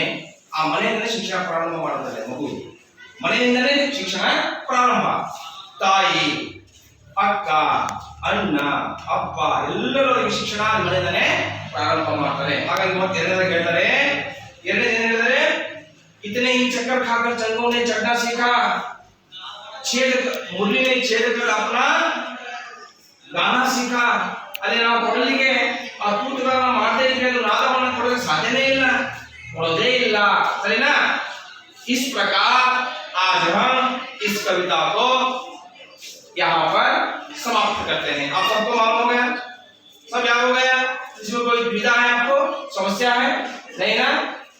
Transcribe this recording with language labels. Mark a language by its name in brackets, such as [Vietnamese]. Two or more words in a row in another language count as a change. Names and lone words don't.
[Kannada] ಆ ಮನೆಯಿಂದಲೇ ಶಿಕ್ಷಣ ಪ್ರಾರಂಭ ಮಾಡುತ್ತದೆ ಮಗುವಿಗೆ. ಮನೆಯಿಂದಲೇ ಶಿಕ್ಷಣ ಪ್ರಾರಂಭ. ತಾಯಿ, ಅಕ್ಕ, ಅಣ್ಣ, ಅಪ್ಪ ಎಲ್ಲರೂ ಶಿಕ್ಷಣ ಮನೆಯಿಂದಲೇ ಪ್ರಾರಂಭ ಮಾಡ್ತಾರೆ. ಹಾಗಾಗಿ ಮತ್ತೆ ಎರಡನೇದಾಗಿ ಹೇಳ್ತಾರೆ, ಎರಡನೇ [Hindi] इतने ही चक्कर खाकर चंगों ने चढ़ना सीखा, मुरली ने छेद कर अपना गाना सीखा. [Kannada] अरे ನಾವು ಕೊಡಲಿಗೆ ಆ ತೂತುಗಳನ್ನ ಮಾಡದೇ ಇದ್ರೆ ಅದು ನಾದವನ್ನು ಕೊಡೋಕೆ ಸಾಧ್ಯನೇ ಇಲ್ಲ, ಕೊಡೋದೇ ಇಲ್ಲ, ಸರಿನಾ? [Hindi] इस प्रकार आज हम इस कविता को यहाँ पर समाप्त करते हैं. आप सबको मालूम हो गया, सब याद हो गया? इसमें कोई दुविधा है आपको, समस्या है नहीं ना?